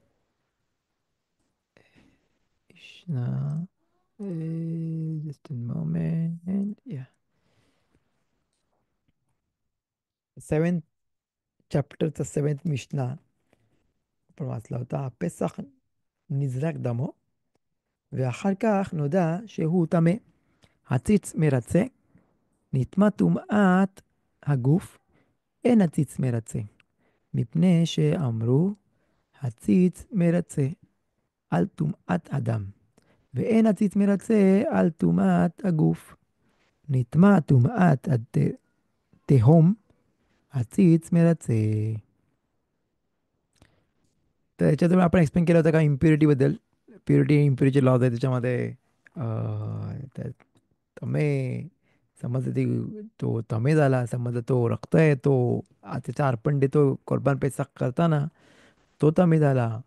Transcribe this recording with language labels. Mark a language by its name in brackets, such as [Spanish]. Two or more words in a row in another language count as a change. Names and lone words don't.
[Marathi] मिशना, [English] just in moment, [Marathi] या 7th चॅप्टरचा 7th मिशना आपण वाचला होता. [Hebrew] הפסח נזרק דמו, ואחר כך נודע שהוא טמא. הציץ מרצה, נטמע טומאת הגוף, אין הציץ מרצה. מפני שאמרו, הציץ מרצה על טומאת אדם, ואין הציץ מרצה על טומאת הגוף. נטמע טומאת התהום, הציץ मरचे. [Marathi] तर याच्यातून आपण एक्सप्लेन केलं होतं का इम्प्युरिटीबद्दल. [English] purity impurity laws [Marathi] आहे त्याच्यामध्ये. तर तमे समज ती तो तमे झाला, समज तो रक्त आहे तो त्याचा अर्पण देतो [Hebrew] קורבן פסח [Marathi] करताना, तो तमे झाला.